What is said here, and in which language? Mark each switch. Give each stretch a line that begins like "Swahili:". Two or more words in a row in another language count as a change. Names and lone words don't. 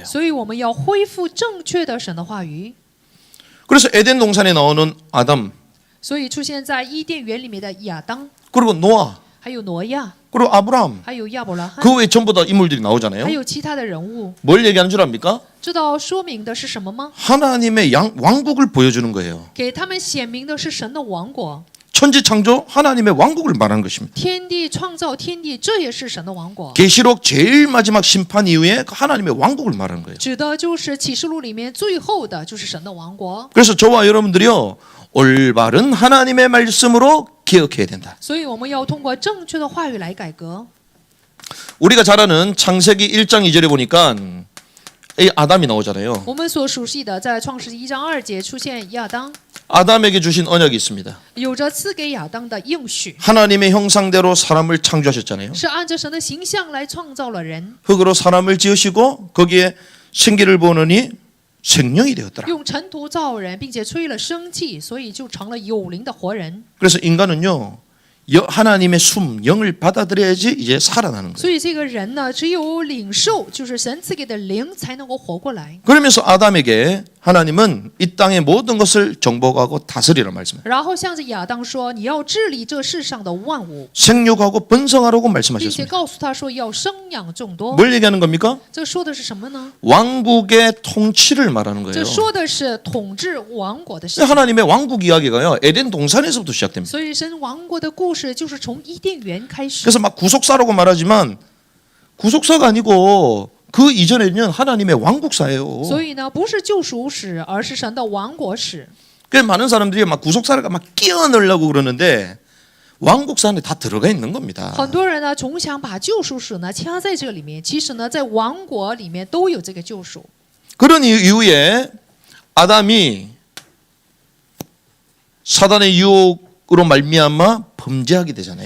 Chinese: 所以我们要恢复正确的神的话语。
Korean: 그래서 에덴 동산에 나오는 아담
Chinese: 所以出现在伊甸园里面的亚当，
Korean: 그리고 노아
Chinese: 还有挪亚，
Korean: 그리고 아브라함
Chinese: 还有亚伯拉罕，
Korean: 그 외에 전부 다 인물들이
Chinese: 还
Korean: 나오잖아요.
Chinese: 有其他的人物，
Korean: 뭘 얘기하는 줄 압니까?
Chinese: 知道说明的是什么吗？
Korean: 하나님의 왕국을 보여주는 거예요.
Chinese: 给他们显明的是神的王国，
Korean: 천지 창조 하나님의 왕국을 말하는 것입니다.
Chinese: 天地创造天地，这也是神的王国。
Korean: 계시록 제일 마지막 심판 이후에 그 하나님의 왕국을 말하는 거예요.
Chinese: 指的就是启示录里面最后的就是神的王国。
Korean: 그래서 저와 여러분들이요 올바른 하나님의 말씀으로 기억해야 된다.
Chinese: 所以我们要通过正确的话语来改革。
Korean: 우리가 잘 아는 창세기 1장 2절에 보니까 이 아담이 나오잖아요.
Chinese: 我们所熟悉的，在创世纪1章2节出现亚当，
Korean: 아담에게 주신 언약이 있습니다.
Chinese: 有着赐给亚当的应许，
Korean: 하나님의 형상대로 사람을 창조하셨잖아요.
Chinese: 是按着神的形象来创造了人，
Korean: 흙으로 사람을 지으시고 거기에 생기를 보느니 생명이 되었더라.
Chinese: 用尘土造人，并且吹了生气，所以就成了有灵的活人。
Korean: 그래서 인간은요 하나님의 숨 영을 받아들여야지 이제 살아나는 거예요.
Chinese: 所以这个人呢，只有领受就是神赐给的灵，才能够活过来。
Korean: 그러면서 아담에게 하나님은 이 땅의 모든 것을 정복하고 다스리라 말씀해요.
Chinese: 然后向着亚当说：“你要治理这世上的万物，
Korean: 생육하고 번성하라고
Chinese: 并且
Korean: 말씀하셨습니다.
Chinese: 告诉他说要生养众多。
Korean: 뭘 얘기하는 겁니까?
Chinese: 这说的是什么呢？
Korean: 왕국의 통치를 말하는
Chinese: 这
Korean: 거예요.
Chinese: 说的是统治王国的事情。
Korean: 하나님의 왕국 이야기가요 에덴 동산에서부터 시작됩니다.
Chinese: 所以神王国的故事就是从伊甸园开始。
Korean: 그래서 막 구속사라고 말하지만 구속사가 아니고 그 이전에는 하나님의 왕국사예요.
Chinese: 所以呢，不是救赎史，而是神的王国史。
Korean: 그래서 많은 사람들이 막 구속사를 막 끼워 넣으려고 그러는데 왕국사 안에 다 들어가 있는 겁니다.
Chinese: 很多人呢，总想把救赎史呢掐在这里面，其实呢，在王国里面都有这个救赎。
Korean: 그런 이후에 아담이 사단의 유혹으로 말미암아 범죄하게 되잖아요.